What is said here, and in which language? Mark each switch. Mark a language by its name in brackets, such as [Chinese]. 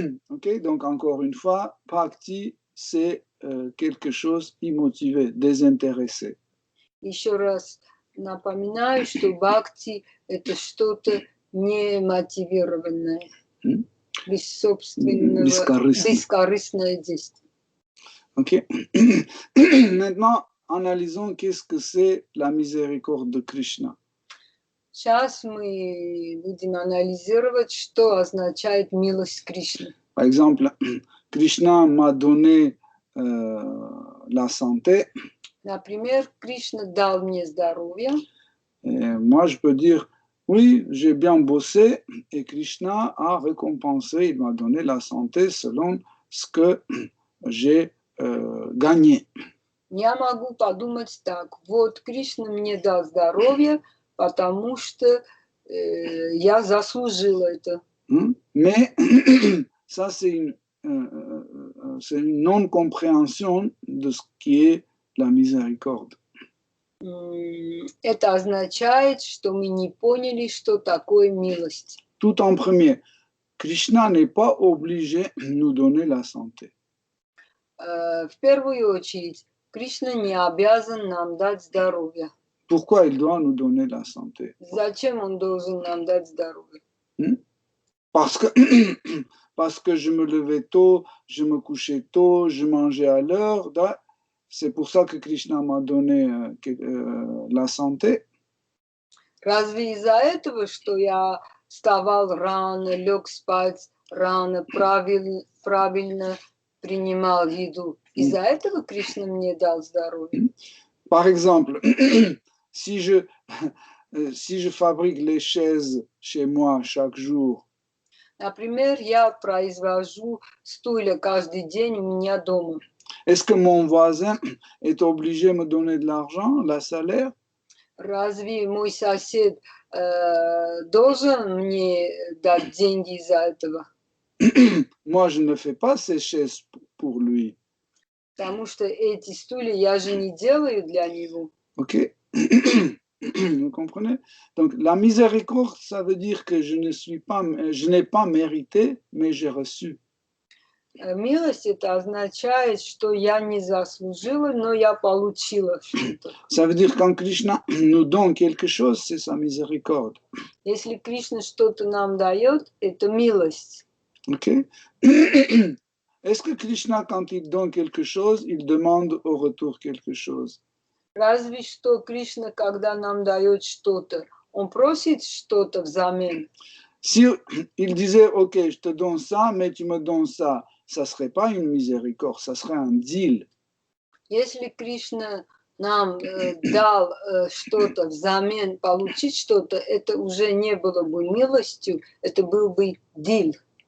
[French] Ok, donc encore une fois, bhakti, c'est quelque chose immotivé, désintéressé. [Russian] Еще раз напоминаю, что бхакти – это что-то немотивированное, бескорыстное действие. [French] Ok. Maintenant, analysons qu'est-ce que c'est la miséricorde de Krishna. [Russian] Сейчас мы будем анализировать, что означает милость Кришны. [French] Par exemple, Krishna m'a donné la santé. [Russian] Например, Кришна дал мне здоровье. [French] Et moi, je peux dire, oui, j'ai bien bossé et Krishna a récompensé, il m'a donné la santé selon ce que j'ai gagné. [Russian] Я могу подумать так, вот Кришна мне дал здоровье, потому что я заслужила это. [French] Mais ça, c'est une non-compréhension de ce qui est la miséricorde. [Russian] Это означает, что мы не поняли, что такое милость. [French] Tout en premier, Krishna n'est pas obligé de nous donner la santé. [Russian] В первую очередь, Кришна не обязан нам дать здоровье. [French] Pourquoi il doit nous donner la santé? [Russian] Зачем он должен нам дать здоровье? [French] Parce que je me levais tôt, je me couchais tôt, je mangeais à l'heure. C'est pour ça que Krishna m'a donné la santé. [Russian] Разве из-за этого, что я вставал рано, лег спать рано, правильно принимал еду, из-за этого Кришна мне дал здоровье? [French] Par exemple, si je fabrique les chaises chez moi chaque jour, [Russian] Например, я произвожу стулья каждый день у меня дома. [French] Est-ce que mon voisin est obligé de me donner de l'argent, la salaire? [Russian] Разве мой сосед должен мне дать деньги из-за этого? [French] Moi, je ne fais pas ces chaises pour lui. [Russian] Потому что эти стулья я же не делаю для него. [French] Ok. Vous comprenez? Donc, la miséricorde, ça veut dire que je n'ai pas mérité, mais j'ai reçu. [Russian] Милость это означает, что я не заслужила, но я получила что-то. [French] Ça veut dire quand Krishna nous donne quelque chose, c'est sa miséricorde. [Russian] Если Кришна что-то нам дает, это милость. [French] Ok. Est-ce que Krishna, quand il donne quelque chose, il demande au retour quelque chose? [Russian] Разве что Кришна, когда нам дает что-то, он просит что-то взамен. [French] Si il disait, ok, je te donne ça, mais tu me donnes ça, ça serait pas une miséricorde, ça serait un deal. [Russian] Если Кришна нам дал что-то взамен, получить что-то, это уже не было бы милостью, это был бы диль.